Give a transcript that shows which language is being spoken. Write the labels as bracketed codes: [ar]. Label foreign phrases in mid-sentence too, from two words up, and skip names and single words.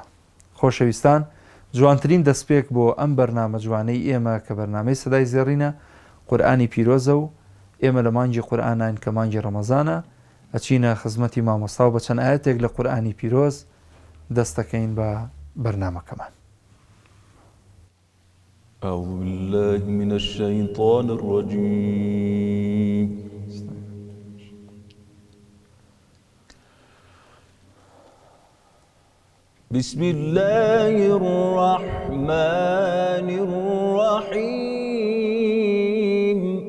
[ckb] خۆشەویستان، جوانترین دەستپێک بۆ ئەم بەرنامە جوانەی ئێمە کە بەرنامەی سەدای زێڕینە قورئانی پیرۆزە و ئێمە لە مانگی قورئانین کە مانگی ڕەمەزانە ئەچینە خزمەتی مامۆستا و بە چەند ئاەتێک لە قورئانی پیرۆز دەستەکەین بە بەرنامەکەمان. [ar] أعوذ بالله من الشيطان الرجيم. بسم الله الرحمن الرحيم.